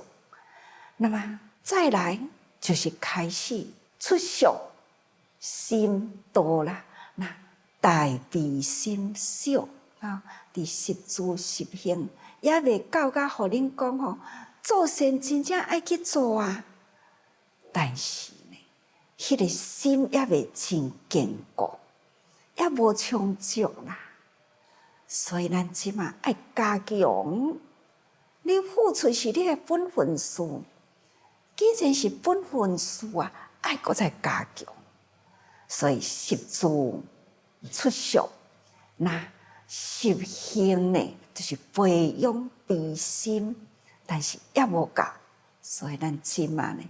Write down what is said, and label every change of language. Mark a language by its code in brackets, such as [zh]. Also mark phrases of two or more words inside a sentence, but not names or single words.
[nan] 那么再来就是开始出俗心多啦，那大悲心少啊，伫十住十行也未到甲互恁讲吼，做善真正爱去做啊，但是。迄个心也未真坚固，也无充足啦，所以咱即马爱加强。你付出是你的本分事，既然是本分事啊，爱搁再加强。所以十住出俗，那十行呢，就是培养悲心，但是也无够，所以咱即马呢。